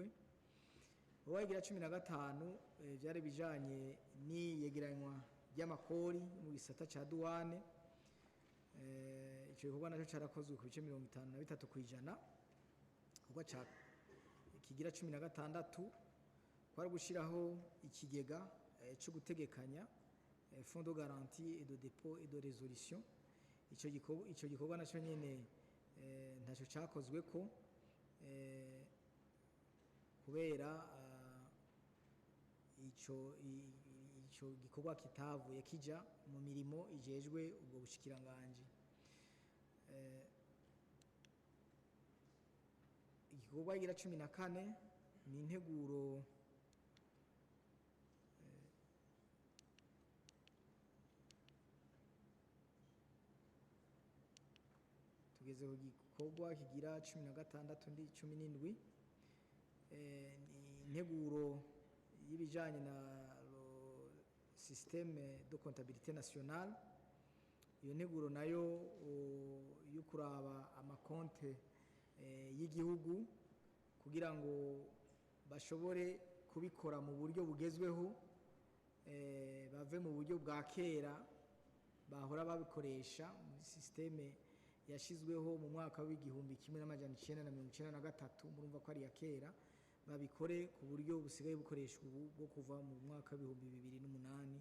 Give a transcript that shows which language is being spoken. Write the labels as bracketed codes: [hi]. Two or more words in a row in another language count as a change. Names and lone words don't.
[rn] Uwagira 15 byari bijanye n'iyegeranywa ry'amakori mu gisata ca douane. Ico gikorwa naco carakozwe ku bice 53 kwijana. Kuko ca kigira 16 kwari gushiraho ikigega cyo gutegekanya [fr] fonds de garantie et de dépôt et de résolution. [rn] Ico gikorwa naco nyene ntaco cakozwe ko kubera ico gikorwa kitavuye kija mu mirimo ijejwe ubwo bushikiranganje. Igikorwa gira 14 ni integuro tugeze ku gikorwa kigira 16 ndi 17 integuro y'ibijanye na [fr] système de comptabilité nationale. [rn] Iyo nteguro nayo yo kuraba amakonte y'igihugu kugira ngo bashobore kubikora mu buryo bugezweho, bave mu buryo bwa kera bahora babikoresha muri systeme yashizweho mu mwaka w'igihumbi 1993, murumva ko ari ya kera, babikore ku buryo busigaye bukoreshwa ubu bwo kuva mu mwaka w'ibihumbi 2008.